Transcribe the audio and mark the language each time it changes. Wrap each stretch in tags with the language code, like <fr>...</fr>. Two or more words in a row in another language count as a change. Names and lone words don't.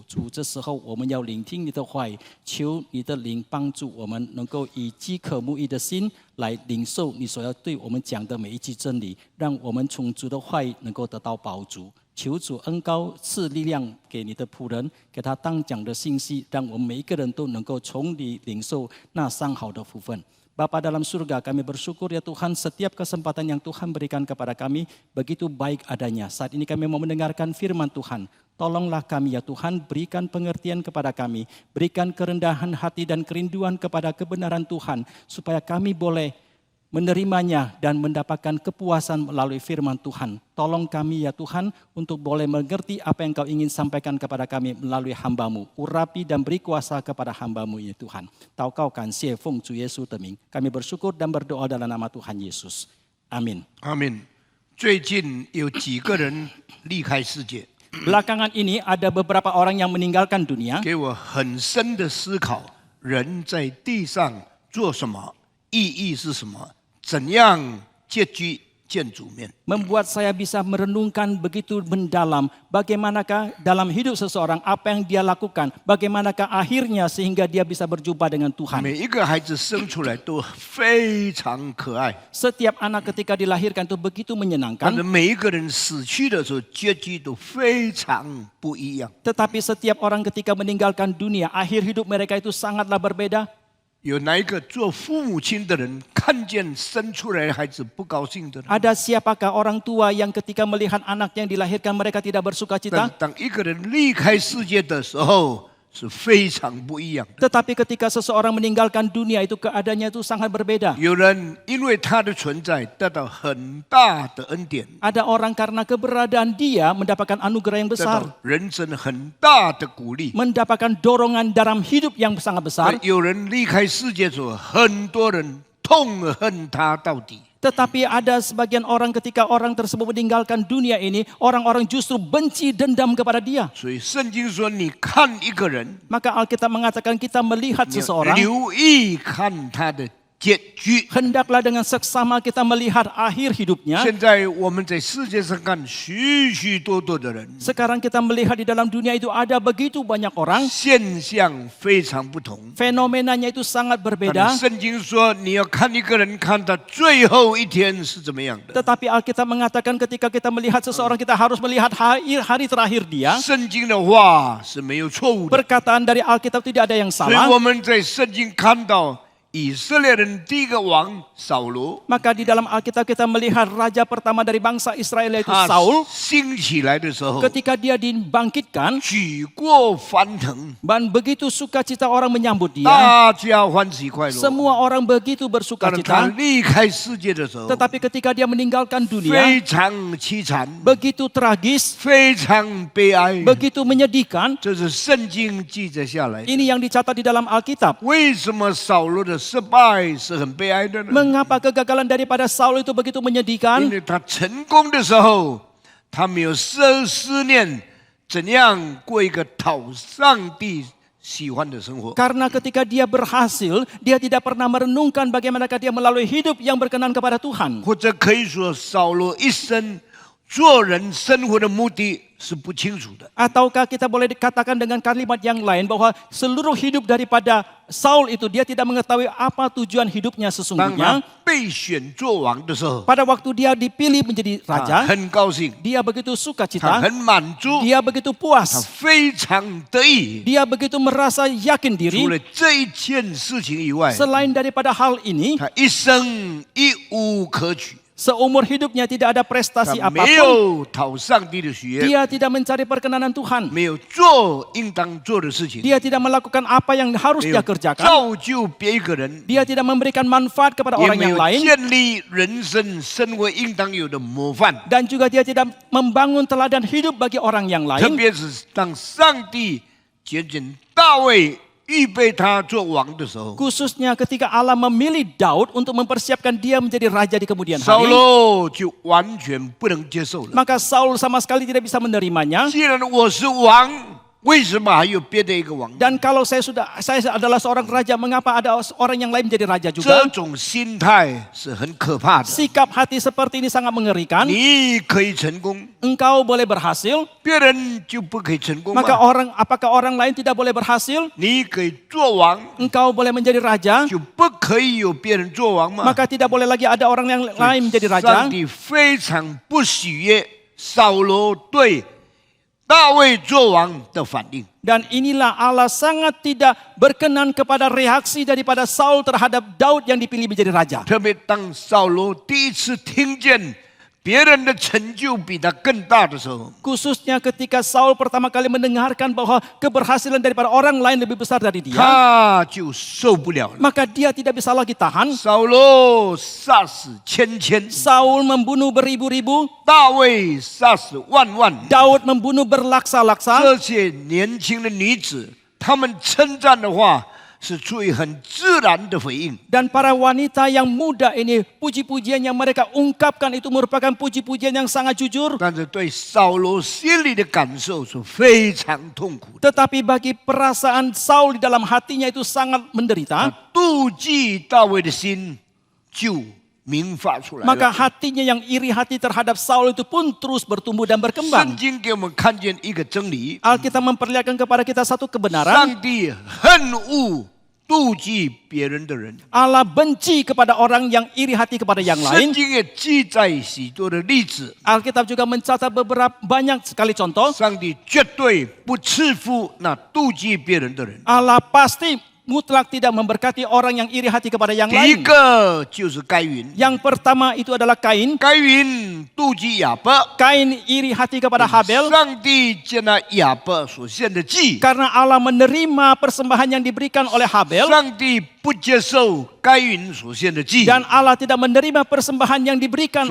<zh>主，这时候我们要聆听你的话语，求你的灵帮助我们，能够以饥渴慕义的心来领受你所要对我们讲的每一句真理，让我们从主的话语能够得到饱足。求主恩膏赐力量给你的仆人，给他当讲的信息，让我们每一个人都能够从你领受那上好的福分。</zh> <id>Bapa dalam surga, kami bersyukur ya Tuhan, setiap kesempatan yang Tuhan berikan kepada kami begitu baik adanya. Saat ini kami mau mendengarkan firman Tuhan. Tolonglah kami ya Tuhan, berikan pengertian kepada kami, berikan kerendahan hati dan kerinduan kepada kebenaran Tuhan, supaya kami boleh menerimanya dan mendapatkan kepuasan melalui firman Tuhan. Tolong kami ya Tuhan untuk boleh mengerti apa yang Kau ingin sampaikan kepada kami melalui hamba-Mu. Urapi dan beri kuasa kepada hamba-Mu ya Tuhan. Tahu Kau kan</id> <zh>奉主耶稣的名.</zh> <id>Kami bersyukur dan berdoa dalam nama Tuhan Yesus. Amin.</id> <zh>阿门。最近有几个人离开世界，</zh> <id>Belakangan ini ada beberapa orang yang meninggalkan dunia.</id> <zh>给我很深的思考：人在地上做什么，意义是什么？怎样结局见主面？</zh> <id>Membuat saya bisa merenungkan begitu mendalam bagaimanakah dalam hidup seseorang apa yang dia lakukan, bagaimanakah akhirnya sehingga dia bisa berjumpa dengan Tuhan.</id> <zh>每一个孩子生出来都非常可爱，</zh> <id>Setiap anak ketika dilahirkan itu begitu</id> <zh>但</zh> <id>menyenangkan,</id> <zh>是每一个人死去的时候，结局都非常不一样。</zh> <id>tetapi setiap orang ketika meninggalkan dunia, akhir hidup mereka itu sangatlah berbeda.</id> <zh>有哪一个做父母亲的人看见生出来的孩子不高兴的呢？</zh> <id>Ada siapakah orang tua yang ketika melihat anak yang dilahirkan mereka tidak bersuka</id> <zh>但</zh> <id>cita?</id> <zh>当一个人离开世界的时候，是非常不一样的。</zh> <id>Tetapi ketika seseorang meninggalkan dunia itu keadaannya itu sangat berbeda.</id> <zh>有人因为他的存在得到很大的恩典，</zh> <id>Ada orang karena keberadaan dia mendapatkan anugerah yang</id> <zh>得</zh> <id>besar,</id> <zh>到人生很大的鼓励。</zh> <id>mendapatkan dorongan dalam hidup yang sangat besar.</id> <zh>有人离开世界之后，很多人痛恨他到底。</zh> <id>Tetapi ada sebagian orang ketika orang tersebut meninggalkan dunia ini, orang-orang justru benci dendam kepada dia.</id> <zh>所以圣经说，你看一个人，</zh> <id>Maka Alkitab mengatakan kita melihat</id> <zh>你要</zh> <id>seseorang,</id> <zh>留意看他的结局。</zh> <id>hendaklah dengan seksama kita melihat akhir hidupnya.</id> <zh>现在我们在世界上看许许多多的人，</zh> <id>Sekarang kita melihat di dalam dunia itu ada begitu banyak orang,</id> <zh>现象非常不同。</zh> <id>fenomenanya itu sangat</id> <zh>但</zh> <id>berbeda.</id> <zh>是圣经说，你要看一个人，看他最后一天是怎么样的。</zh> <id>Tetapi Alkitab mengatakan ketika kita melihat seseorang, kita harus melihat hari terakhir dia.</id> <zh>圣经的话是没有错误的，</zh> <id>Perkataan dari Alkitab tidak ada yang</id> <zh>所以</zh> <id>salah.</id> <zh>我们在圣经看到以色列人第一个王扫罗，</zh> <id>Maka di dalam Alkitab kita melihat raja pertama dari bangsa Israel yaitu</id> <zh>他</zh> <id>Saul.</id> <zh>兴起来的时候，</zh> <id>Ketika dia dibangkitkan,</id> <zh>举国翻腾，</zh> <id>dan begitu sukacita orang menyambut dia.</id> <zh>大家欢喜快乐。</zh> <id>Semua orang begitu</id> <zh>但是他</zh> <id>bersukacita.</id> <zh>离开世界的时候，</zh> <id>Tetapi ketika dia meninggalkan dunia,</id> <zh>非常凄惨，</zh> <id>begitu tragis,</id> <zh>非常悲哀。</zh> <id>begitu menyedihkan.</id> <zh>这是圣经记载下来的。</zh> <id>Ini yang dicatat di dalam Alkitab.</id> <zh>为什么扫罗的失败是很悲哀的呢？</zh> <id>Mengapa kegagalan daripada Saul itu begitu</id> <zh>因</zh> <id>menyedihkan?</id> <zh>为他成功的时候，他没有思念怎样过一个讨上帝喜欢的生活。</zh> <id>Karena ketika dia berhasil, dia tidak pernah merenungkan bagaimanakah dia melalui hidup yang berkenan kepada Tuhan.</id> <zh>或者可以说，扫罗一生做人生活的目的是不清楚的。</zh> <id>Ataukah kita boleh dikatakan dengan kalimat yang lain bahwa seluruh hidup daripada Saul itu dia tidak mengetahui apa tujuan hidupnya</id> <zh>当</zh> <id>sesungguhnya.</id> <zh>他被选做王的时候，</zh> <id>Pada waktu dia dipilih menjadi</id> <zh>他</zh> <id>raja,</id> <zh>很高兴，</zh> <id>dia begitu</id> <zh>他</zh> <id>sukacita,</id> <zh>很满足，</zh> <id>dia begitu</id> <zh>他</zh> <id>puas,</id> <zh>非常得意。</zh> <id>dia begitu merasa yakin</id> <zh>除</zh> <id>diri.</id> <zh>了这一件事情以外，</zh> <id>Selain daripada hal ini,</id> <zh>他一生一无可取，</zh> <id>seumur hidupnya tidak ada</id> <zh>他</zh> <id>prestasi</id> <zh>没</zh> <id>apapun.</id> <zh>有讨上帝的喜悦，</zh> <id>Dia tidak mencari perkenanan Tuhan.</id> <zh>没有做应当做的事情，</zh> <id>Dia tidak melakukan apa yang harus</id> <zh>没</zh> <id>dia</id> <zh>有</zh> <id>kerjakan.</id> <zh>造就别一个人，</zh> <id>Dia tidak memberikan manfaat kepada</id> <zh>也</zh> <id>orang</id> <zh>没</zh> <id>yang</id> <zh>有</zh> <id>lain.</id> <zh>建立人生生活应当有的模范。</zh> <id>Dan juga dia tidak membangun teladan hidup bagi orang yang</id> <zh>特</zh> <id>lain.</id> <zh>别是当上帝拣选大卫预备他做王的时候，</zh> <id>Khususnya ketika Allah memilih Daud untuk mempersiapkan dia menjadi raja di kemudian</id> <zh>扫</zh> <id>hari.</id> <zh>罗就完全不能接受了。</zh> <id>Maka Saul sama sekali tidak bisa menerimanya.</id> <zh>既然我是王， 为什么还有别的一个王？</zh> <id>Dan kalau saya adalah seorang raja, mengapa ada orang yang lain menjadi raja</id> <zh>这</zh> <id>juga?</id> <zh>种心态是很可怕的。</zh> <id>Sikap hati seperti ini sangat mengerikan.</id> <zh>你可以成功，</zh> <id>Engkau boleh berhasil,</id> <zh>别人就不可以成功</zh> <id>maka</id> <zh>吗？</zh> <id>apakah orang lain tidak boleh berhasil?</id> <zh>你可以做王，</zh> <id>Engkau boleh menjadi raja,</id> <zh>就不可以有别人做王吗？</zh> <id>maka tidak boleh lagi ada orang yang lain menjadi</id> <zh>上</zh> <id>raja.</id> <zh>帝非常不喜悦扫罗对大卫做王的反应。</zh> <id>Dan inilah Allah sangat tidak berkenan kepada reaksi daripada Saul terhadap Daud yang dipilih menjadi raja.</id> <zh>特别当扫罗第一次听见别人的成就比他更大的时候，</zh> <id>Khususnya ketika Saul pertama kali mendengarkan bahwa keberhasilan daripada orang lain lebih besar dari dia,</id> <zh>他就受不了了。</zh> <id>maka dia tidak bisa lagi tahan.</id> <zh>扫罗杀死千千，</zh> <id>Saul membunuh beribu-ribu,</id> <zh>大卫杀死万万。</zh> <id>Daud membunuh berlaksa-laksa.</id> <zh>这些年轻的女子，她们称赞的话是出于很自然的回应。</zh> <id>Dan para wanita yang muda ini, puji-pujian yang mereka ungkapkan itu merupakan puji-pujian yang sangat jujur.</id> <zh>但是对扫罗心里的感受是非常痛苦的。</zh> <id>Tetapi bagi perasaan Saul di dalam hatinya itu sangat menderita.</id> <zh>妒忌大卫的心就明发出来</zh> <id>Maka</id> <zh>了。</zh> <id>hatinya yang iri hati terhadap Saul itu pun terus bertumbuh dan</id> <zh>圣</zh> <id>berkembang.</id> <zh>经给我们看见一个真理：</zh> <id>Alkitab memperlihatkan kepada kita satu kebenaran.</id> <zh>上帝恨恶妒忌别人的人。</zh> <id>Allah benci kepada orang yang iri hati kepada yang</id> <zh>圣</zh> <id>lain.</id> <zh>经也记载许多的例子，</zh> <id>Alkitab juga mencatat banyak sekali contoh.</id> <zh>上帝绝对不赐福那妒忌别人的人。</zh> <id>Allah pasti mutlak tidak memberkati orang yang iri hati kepada yang</id> <zh>第一</zh> <id>lain.</id> <zh>个就是该隐，</zh> <id>Yang pertama itu adalah Kain.</id> <zh>该隐妒忌亚伯，</zh> <id>Kain iri hati kepada Habel.</id> <zh>上帝接纳亚伯所献的祭，</zh> <id>Karena Allah menerima persembahan yang diberikan oleh Habel.</id> <zh>上帝不接受该隐所献的祭，</zh> <id>Dan Allah tidak menerima persembahan yang diberikan</id>